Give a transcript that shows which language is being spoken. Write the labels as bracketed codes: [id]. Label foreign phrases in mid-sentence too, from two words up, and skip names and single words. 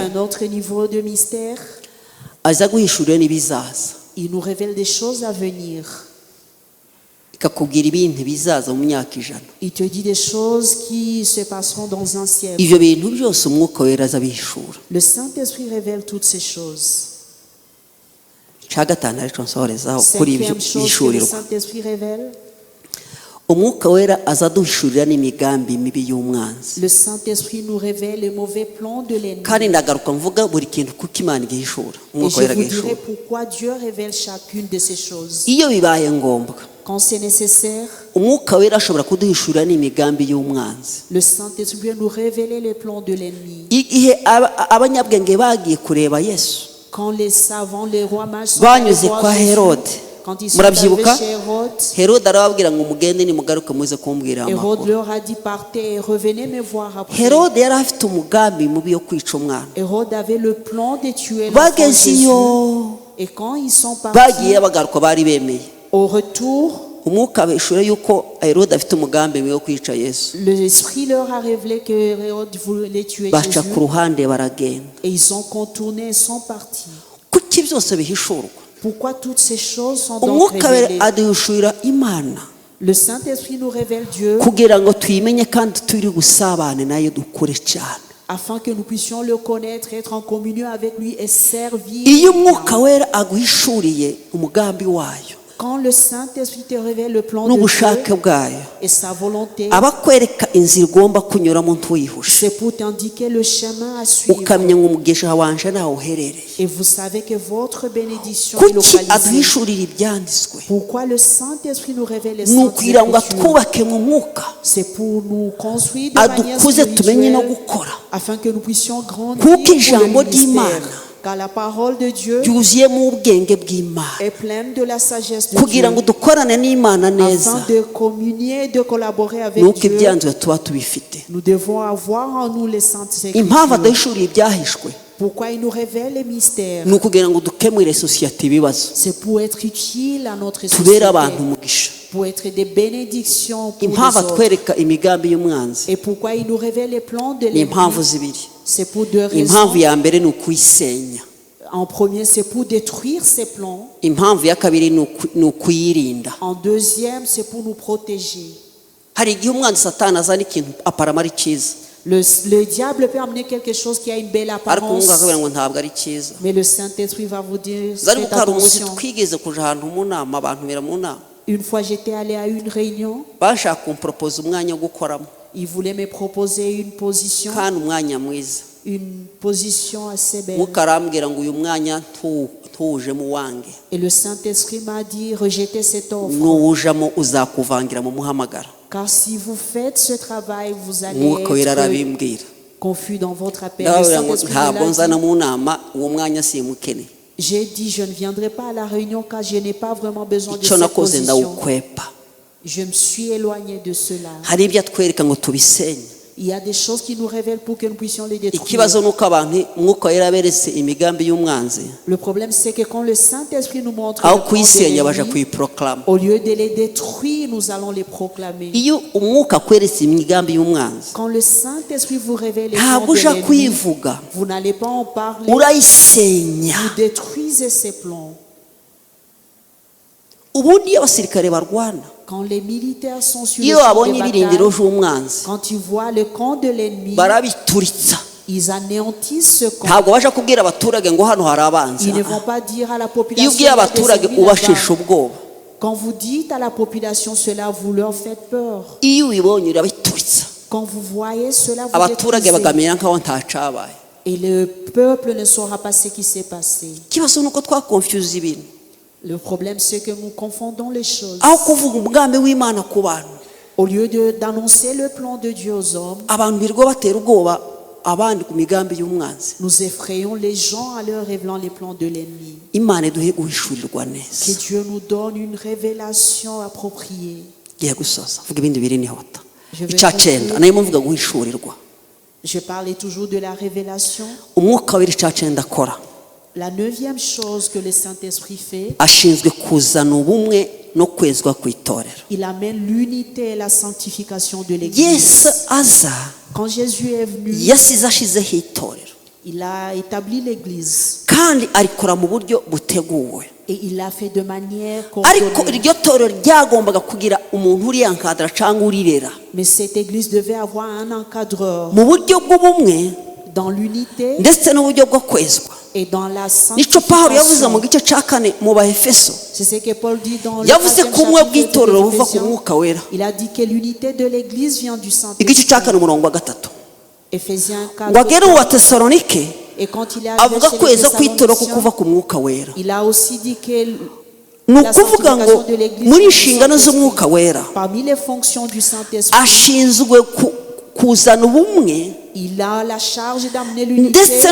[fr] Un autre niveau de mystère, [rw] aza guhishurira n'ibizaza. [fr] il nous révèle des choses à venir. [rw] ikakubwira ibintu bizaza mu myaka 100. [fr] Il te dit des choses qui se passeront dans un siècle. [rw] Ivyo bintu byose umwuka wera azabihishura. [fr] Le Saint-Esprit révèle toutes ces choses. [rw] Cagatana ariko nsohorezaho kuri ibyo [fr] Cinquième chose que le [rw] bishurirwa. [fr] Saint-Esprit révèle, [rw] Umwuka wera azaduhishurira n'imigambi mibi y'umwanzi. [fr] le Saint-Esprit nous révèle les mauvais plans de l'ennemi. [rw] Kandi ndagaruka mvuga buri kintu kuko Imana igihishura. [fr] Et [rw] Umwuka [fr] je [rw] wera [fr] vous [rw] agihishura. [fr] dirai pourquoi Dieu révèle chacune de ces choses. [rw] Iyo bibaye ngombwa, [fr] Quand c'est nécessaire, [rw] umwuka wera ashobora kuduhishurira n'imigambi y'umwanzi. [fr] le Saint-Esprit peut nous révéler les plans de l'ennemi. [rw] Igihe abanyabwenge bagiye kureba Yesu, [fr] Quand les savants, les rois mages sont [rw] banyuze [fr] allés voir [rw] kwa [fr] Jésus, [rw] Herode. [fr] quand ils sont arrivés [rw] Murabyibuka? [fr] chez Hérode, [rw] Herode arababwira ngo mugende nimugaruke muze kumbwira [fr] Hérode [rw] amakuru. [fr] leur a dit partez et revenez me voir après. [rw] Herode yari afite umugambi mubi wo kwica umwana. [fr] Hérode avait le plan de tuer l'enfant [rw] Bageze [fr] Jésus. [rw] iyo [fr] Et quand ils sont [rw] bagiye [fr] partis, [rw] bagaruka bari bemeye. [fr] au retour, [rw] Umwuka abishura yuko Herode afite umugambi mubi wo kwica Yesu. [fr] l'Esprit leur a révélé que Hérode voulait tuer [rw] Baca [fr] Jésus. [rw] ku ruhande baragenda. [fr] Et ils ont contourné et sont partis. [rw] Kuki byose bihishurwa? [fr] Pourquoi toutes ces choses sont donc [rw] Umwuka wera [fr] révélées? [rw] aduhishurira Imana [fr] Le Saint-Esprit nous révèle Dieu [rw] kugira ngo tuyimenye kandi turi gusabane nayo dukure cyane. [fr] afin que nous puissions le connaître, être en communion avec lui et servir. [rw] Iyo umwuka wera aguhishuriye umugambi wayo [fr] Quand le Saint-Esprit te révèle le plan de [rw] n'ubushake [fr] Dieu [rw] bwayo, [fr] et sa volonté, [rw] abakwereka inzira ugomba kunyuramo ntuyihushe, [fr] c'est pour t'indiquer le chemin à suivre. [rw] ukamenya ngo umugisha wanje naho uherereye. [fr] Et vous savez que votre bénédiction est [rw] Kuki [fr] localisée. [rw] aduhishurira ibyanditswe? [fr] Pourquoi le Saint-Esprit nous révèle les [rw] Ni [fr] saintes [rw] ukugira ngo [fr] Écritures? [rw] atwubake mu mwuka, [fr] C'est pour nous construire de manière [rw] adukuze tumenye no [fr] spirituelle [rw] gukora. [fr] afin que nous puissions grandir [rw] Kuko [fr] pour [rw] ijambo [fr] le ministère. [rw] ry'Imana [fr] Car la parole de Dieu [rw] ryuzuyemo ubwenge bw'Imana [fr] est pleine de la sagesse de [rw] kugira ngo [fr] Dieu [rw] dukorane n'Imana neza. [fr] afin de communier et de collaborer avec [rw] Nuko [fr] Dieu. [rw] ibyanditswe tuba tubifite. [fr] Nous devons avoir en nous les saintes [rw] Impamvu [fr] Écritures. [rw] aduhishuriye ibyahishwe [fr] Pourquoi il nous révèle les mystères? [rw] ni ukugira ngo dukemure sosiyete ibibazo, [fr] C'est pour être utile à notre [rw] tubere [fr] société, [rw] abantu umugisha. [fr] pour être des bénédictions pour les [rw] Impamvu [fr] autres. [rw] atwereka imigambi y'umwanzi [fr] Et pourquoi il nous révèle les plans de [rw] ni [fr] l'ennemi? [rw] impamvu zibiri. [fr] C'est pour deux raisons. [rw] Impamvu ya mbere ni ukuyisenya, [fr] En premier, c'est pour détruire ses plans. [rw] impamvu ya kabiri ni ukuyirinda. [fr] En deuxième, c'est pour nous protéger. [rw] Hari igihe umwanzi satani azana ikintu aparama ari cyiza, [fr] Le diable peut amener quelque chose qui a une belle [rw] ariko umwuka [fr] apparence, [rw] akabwira ngo ntabwo ari cyiza. [fr] mais le Saint-Esprit va vous dire, [rw] Zari [fr] faites [rw] hari umunsi [fr] attention. [rw] twigeze kuja ahantu mu nama, abantu bera mu nama, [fr] Une fois, j'étais allée à une réunion. [rw] bashaka kumporopoza umwanya wo gukoramo, [fr] Il voulait me proposer une position assez belle. [rw] umwuka arambwira ngo uyu mwanya ntuwujemo wange, [fr] Et le Saint-Esprit m'a dit, rejetez cette offre. [rw] nuwujamo uzakuvangira mu muhamagaro. [fr] Car si vous faites ce travail, vous allez [rw] Umwuka wera [fr] être [rw] arabimbwira. [fr] confus dans votre appel. Le [rw] Ndababwira ngo [fr] Saint-Esprit [rw] ntabwo [fr] me l'a [rw] nzana [fr] dit. [rw] mu nama uwo mwanya simukene. [fr] J'ai dit, je ne viendrai pas à la réunion car je n'ai pas vraiment besoin de [rw] Icyo [fr] cette [rw] nakoze [fr] position. [rw] ndawukwepa. [fr] Je me suis éloignée de cela. [rw] Hari ibyo atwereka ngo tubisenye. [fr] Il y a des choses qui nous révèlent pour que nous puissions les détruire. [rw] Ikibazo nuko abantu umwuka wera aberetse imigambi y'umwanzi, [fr] Le problème, c'est que quand le Saint-Esprit nous montre [rw] aho [fr] le plan de [rw] kuyisenya baja [fr] l'ennemi, [rw] kuyiproklama. [fr] au lieu de les détruire, nous allons les proclamer. [rw] Iyo umwuka akweretse imigambi y'umwanzi, [fr] Quand le Saint-Esprit vous révèle les plans [rw] ntabwo [fr] de [rw] uja [fr] l'ennemi, [rw] kuyivuga, [fr] vous n'allez pas en parler. [rw] urayisenya. [fr] Vous détruisez ces plans. [rw] Ubundi iyo abasirikare barwana, [fr] Quand les militaires sont sur le [rw] iyo [fr] champ [rw] babonye [fr] de [rw] ibirindiro [fr] bataille, [rw] by'umwanzi [fr] quand ils voient le camp de l'ennemi, [rw] barabituritsa. [fr] ils anéantissent ce camp. [rw] Ntabwo baja kubwira abaturage ngo hano hari abanzi. [fr] Ils ne vont pas dire à la [rw] Iyo [fr] population [rw] ubwiye abaturage [fr] il y a des ennemis [rw] ubashisha [fr] là-bas. [rw] ubwoba, [fr] Quand vous dites à la population cela, vous leur faites peur. [rw] iyo ubibonye urabituritsa, [fr] Quand vous voyez cela, vous [rw] abaturage [fr] détruisez. [rw] bakamenya nkaho ntacabaye. [fr] Et le peuple ne saura pas ce qui s'est passé. [rw] Ikibazo nuko twakonfuse ibintu, [fr] Le problème, c'est que nous confondons les choses. [rw] aho kuvuga umugambi w'Imana ku bantu, [fr] Au lieu d'annoncer le plan de Dieu aux hommes, [rw] abantu birirwa batera ubwoba abandi ku migambi y'umwanzi. [fr] nous effrayons les gens en leur révélant les plans de l'ennemi. [rw] Imana iduhe guhishurirwa [fr] Que [rw] neza. [fr] Dieu nous donne une révélation appropriée. [rw] Giye gusoza vuga ibindi biri nihota. [fr] Je vais [rw] Icya cyenda [fr] conclure. [rw] nayo muvuga guhishurirwa. [fr] Je parlais toujours de la révélation. [rw] Umwuka w'iri icya cyenda akora, [fr] La 9e chose que le Saint-Esprit fait, [rw] ashinzwe kuzana ubumwe no kwezwa ku itorero. [fr] il amène l'unité et la sanctification de l'Église. [rw] Yesu aza [fr] Quand Jésus est venu, [rw] yasize ashizeho itorero, [fr] Il a établi l'église [rw] kandi arikora mu buryo buteguwe. [fr] et il l'a fait de manière [rw] Ariko [fr] coordonnée. [rw] iryo torero ryagombaga kugira umuntu uriyankadara cyangwa urirera [fr] Mais cette église devait avoir un encadreur [rw] mu buryo bw'ubumwe [fr] dans l'unité [rw] ndetse n'uburyo bwo kwezwa. [fr] et dans la [rw] Nicyo Pawulo yavuze mu [fr] sanctification. [rw] gice cya 4 mu Baefeso. [fr] C'est ce que Paul dit dans le [rw] Yavuze [fr] 4e [rw] ko ubumwe [fr] chapitre [rw] bw'itorero [fr] de [rw] buva ku [fr] l'Éphésiens. [rw] mwuka wera. [fr] Il a dit que l'unité de l'église vient du [rw] Igice [fr] Saint-Esprit. [rw] cya 4 umurongo wa 3. [fr] Éphésiens 4. [rw] ngo agere mu Batesalonike [fr] Et quand il est arrivé [rw] avuga [fr] chez les [rw] kweza kw'itorero ko [fr] Thessaloniciens, [rw] kuva ku mwuka wera. [fr] il a aussi dit que [rw] Ni [fr] la [rw] ukuvuga ngo [fr] sanctification de l'église [rw] muri [fr] vient du [rw] inshingano [fr] Saint-Esprit. [rw] z'umwuka wera [fr] Parmi les fonctions du Saint-Esprit, [rw] ashinzwe kuzana ubumwe [fr] il a la charge d'amener [rw] ndetse [fr] l'unité